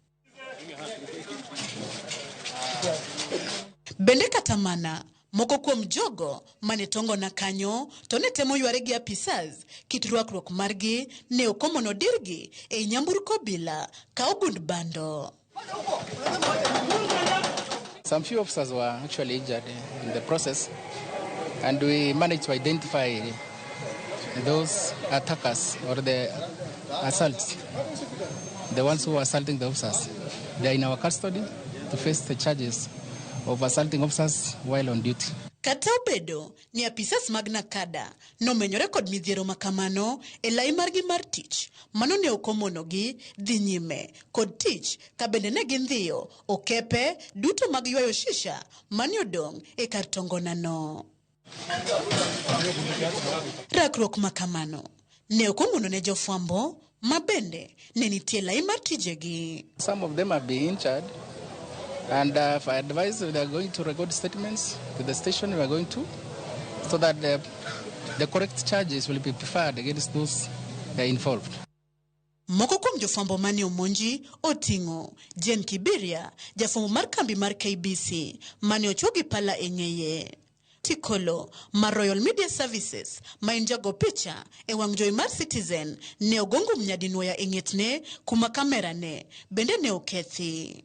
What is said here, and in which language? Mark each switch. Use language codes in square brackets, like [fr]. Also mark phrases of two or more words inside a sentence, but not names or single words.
[luo] Bende kata mana moko kuom jogo mane Tongona kanyo to ne temo yware gi apisas kit rwakruok margi ne okomono dirgi e nyamburko obila ka ogund bando. [en] Some few officers were actually injured in the process, and we managed to identify those attackers or the assaults, the ones who were assaulting the officers. They are in our custody to face the charges of assaulting officers while on duty. [luo] Kata obedo ni apisas mag nakada nomenyore kod midhiero makamano e lai margi mar tich mano ne okomonogi dhi nyime kod tich ka bende ne gindhiyo okepe duto mag ywayo shisha mane odong' e kar Tongona no. Rakruok makamano ne okomono ne jofuambo ma bende ne nitie lai mar tijegi. [en] Some of them have been injured, and if I advise they are going to record statements to the station, we are going to, so that the correct charges will be preferred against those involved. [luo] Moko kuom jofwambo mane omonji oting'o Jen Kibiria, jafwambo mar kambi mar KBC mane ochwo gi pala e ng'eye. Tikolo mar Royal Media Services ma en jago picha e wang' jowi mar Citizen ne ogongo mnyadinwoya e ng'etne kuma kamera ne bende ne okethi.